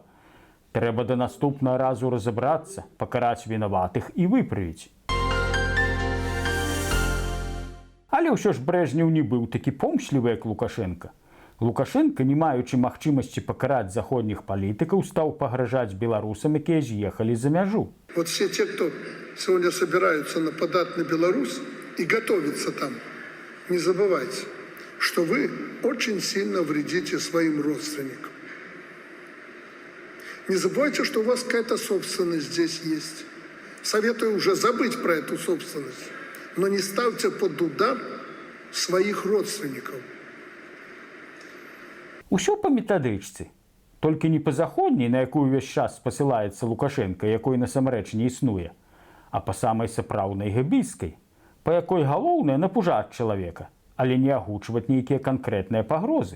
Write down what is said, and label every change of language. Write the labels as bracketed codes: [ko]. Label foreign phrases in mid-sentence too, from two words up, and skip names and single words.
[be] Трэба да наступнага разу разабрацца, пакараць вінаватых і выправіць. Але ўсё ж Брэжнеў не быў такі помшлівы, як Лукашенка. Лукашенка, не маючы магчымасці пакараць заходніх палітыкаў, стаў пагражаць беларусам, якія з'ехалі за мяжу. [ru] Вот все те, кто сегодня собираются нападать на Беларусь и готовятся там, не забывайте, что вы очень сильно вредите своим родственникам. Не забывайте, что у вас какая-то собственность здесь есть. Советую уже забыть про эту собственность, но не ставьте под удар своих родственников. [be] Усё па метадычцы. Толькі не па заходняй, на якую ўвесь час спасылаецца Лукашенка, якой насамрэч не існуе, а па самай сапраўднай гэбійскай, па якой галоўнае напужаць чалавека, але не агучваць нейкія канкрэтныя пагрозы.